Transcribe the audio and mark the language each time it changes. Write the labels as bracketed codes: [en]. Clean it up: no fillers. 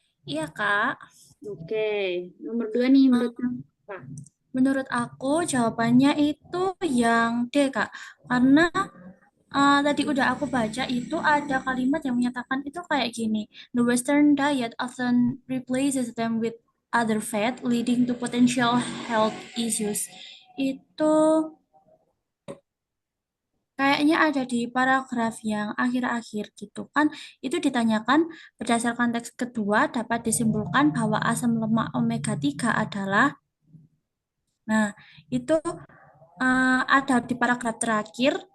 [id] Iya, Kak. Oke, nomor 2 nih menurut Em, Pak. Menurut aku jawabannya itu yang D, Kak. Karena tadi udah aku baca itu ada kalimat yang menyatakan itu kayak gini. [en] The Western diet often replaces them with other fat, leading to potential health issues. [id] Itu kayaknya ada di paragraf yang akhir-akhir gitu kan. Itu ditanyakan berdasarkan teks kedua dapat disimpulkan bahwa asam lemak omega 3 adalah. Nah, itu ada di paragraf terakhir.